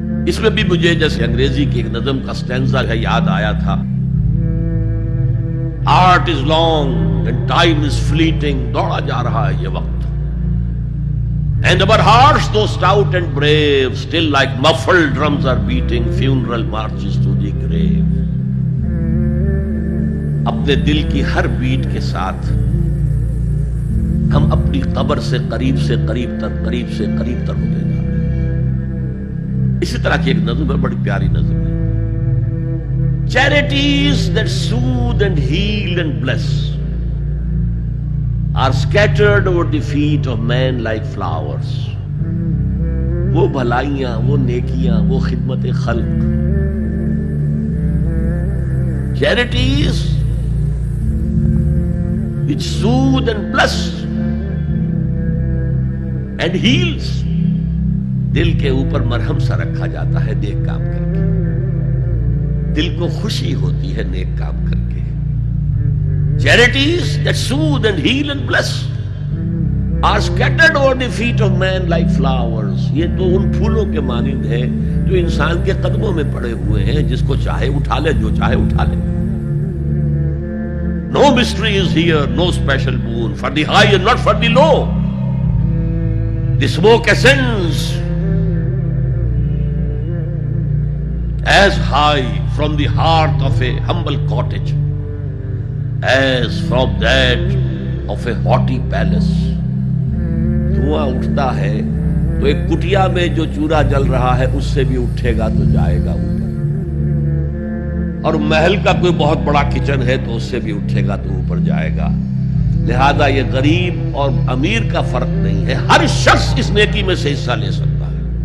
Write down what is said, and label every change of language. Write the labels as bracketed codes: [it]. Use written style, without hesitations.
[ur] اس میں بھی مجھے جیسے انگریزی کی ایک نظم کا سٹینزا ہے یاد آیا تھا. [en] art is long and time is fleeting, [ur] دوڑا جا رہا ہے یہ وقت. [en] And our hearts, though stout and brave, still like muffled drums are beating funeral marches to the grave. [ur] اپنے دل کی ہر بیٹ کے ساتھ ہم اپنی قبر سے قریب سے قریب تر ہوتے جا رہے ہیں. اسی طرح کی ایک نظم ہے، بڑی پیاری نظم ہے. [en] Charities that soothe and heal and bless are scattered over the feet of men like flowers. [ur] وہ بھلائیاں، وہ نیکیاں، وہ خدمت خلق. [en] Charities which soothe and bless and heals. [ur] دل کے اوپر مرہم سا رکھا جاتا ہے نیک کام کر کے. دل کو خوشی ہوتی ہے نیک کام کر کے. [en] Charities that soothe and heal and bless are scattered over the feet of men like flowers. [ur] یہ تو ان پھولوں کے مانند ہے جو انسان کے قدموں میں پڑے ہوئے ہیں، جس کو چاہے اٹھا لے، جو چاہے اٹھا لے. [en] No mystery is here, no special boon for the high and not for the low. The smoke ascends as high from the hearth of a humble cottage as from that of a haughty palace. [ur] دھواں اٹھتا ہے تو ایک کٹیا میں جو چولہا جل رہا ہے اس سے بھی اٹھے گا تو جائے گا اوپر، اور محل کا کوئی بہت بڑا کچن ہے تو اس سے بھی اٹھے گا تو اوپر جائے گا. لہذا یہ غریب اور امیر کا فرق نہیں ہے، ہر شخص اس نیکی میں سے حصہ لے سکتا ہے.